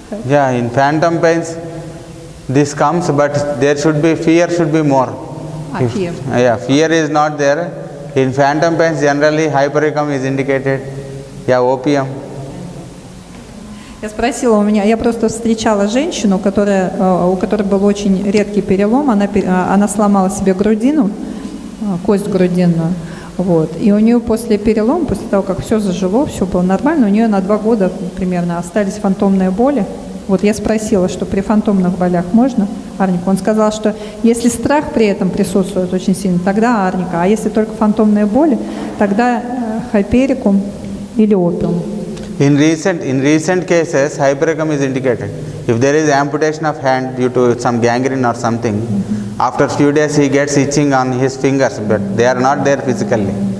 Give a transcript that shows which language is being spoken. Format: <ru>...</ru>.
<en>Yeah, in phantom pains, this comes, but there should be fear, should be more. Fear. Yeah, fear is not there. In phantom pains, generally hypericum is indicated. Yeah, opium.</en> <ru>Я спросила, я просто встречала женщину, у которой был очень редкий перелом, она сломала себе грудину, кость грудинную, и у нее после перелома, после того, как все зажило, все было нормально, у нее на 2 года примерно остались фантомные боли. Я спросила, что при фантомных болях можно арнику. Он сказал, что если страх при этом присутствует очень сильно, тогда арника, а если только фантомные боли, тогда хайперикум или опиум.</ru> <en>In recent cases, hypericum is indicated. If there is amputation of hand due to some gangrene or something, after few days he gets itching on his fingers, but they are not there physically.</en>